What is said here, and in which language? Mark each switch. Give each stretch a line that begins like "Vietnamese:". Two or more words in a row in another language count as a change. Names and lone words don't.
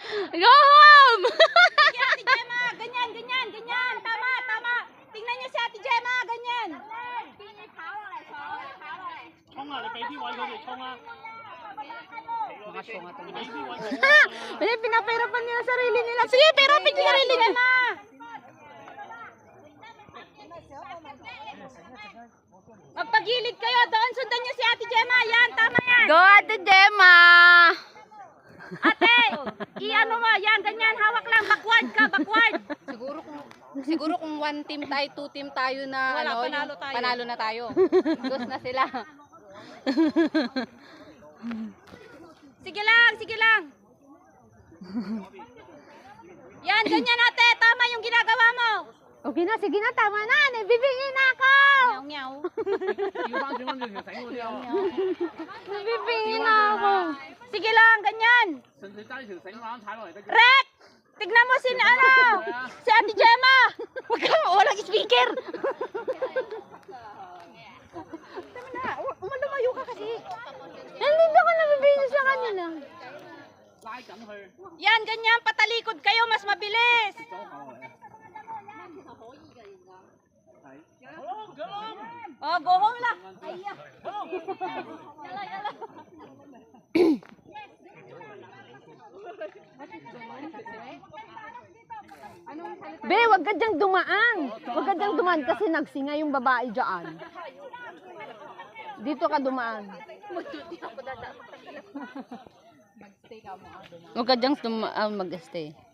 English: Go home!
Filipino: Si Ate Gemma, ganyan, ganyan, ganyan. Tama, tama. Tingnan niyo si Ate Gemma, ganyan.
Cantonese: 衝啊！你俾啲位佢哋衝啊！
Filipino: Mga sunga to.
Cantonese: 你俾啲位佢哋。
Filipino: Ay, pinapahirapan nila sarili nila. Sige, pirapin nyo sarili nyo. Magpagilid kayo doon. Sundan niyo si Ate Gemma. Yan, tama yan. Go, Ate Gemma! Ate, i-ano mo. Yan, ganyan. Hawak lang. Backward ka, backward. Siguro kung
English: one team
Filipino: tayo,
English: two team
Filipino: tayo na Wala, ano, panalo tayo. panalo na tayo. Dos na sila. Sige lang, sige lang. Yan, ganyan ate. Tama yung ginagawa mo. Okay na, sige na, tama na. Nabibingin na ako. Nyaw, nyaw.
Cantonese: 要翻轉翻轉條繩嗰啲啊！
Filipino: Nabibingin na ako. Sige lang, ganyan.
Cantonese: 純粹揸住條繩慢慢踩落嚟得嘅。 Rek!
Filipino: Tignan mo si ano, si Ate Gemma. Huwag ka, walang speaker. Tama na, lumayo ka kasi. Nandito ko nabibingin sa kanila.
Cantonese: 拉緊佢。
Filipino: Yan, ganyan, patalikod kayo, mas mabilis.
Cantonese: 左後嚟啊！係。好啦，咁啦。
English: Oh, go home lang. Ayya.
Filipino: Be, wag ka dyang dumaan. Wag ka dyang dumaan kasi nagsinga yung babae dyan. Dito ka dumaan. Wag ka dyang mag-stay.